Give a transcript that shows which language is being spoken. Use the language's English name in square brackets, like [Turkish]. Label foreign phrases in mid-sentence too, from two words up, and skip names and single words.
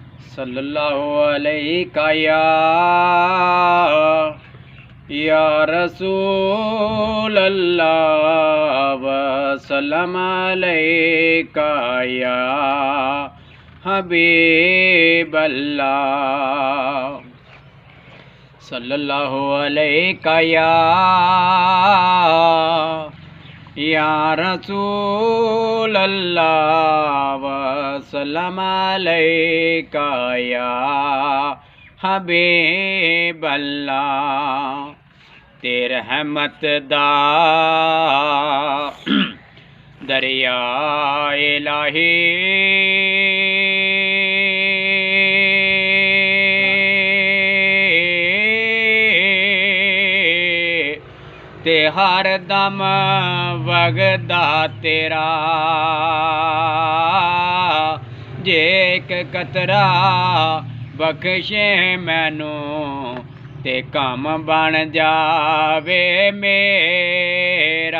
[Arabic] صلى الله عليه يا رسول الله وسلم عليك يا حبيب الله. صلى الله عليه يا رسول الله وسلم عليك يا حبيب الله. [Punjabi] تیری رحمت دا دریا الٰہی تے ہر دم وگدا تیرا، جے اک قطرہ بخشیں مینوں تے کم بن جاوے میرا.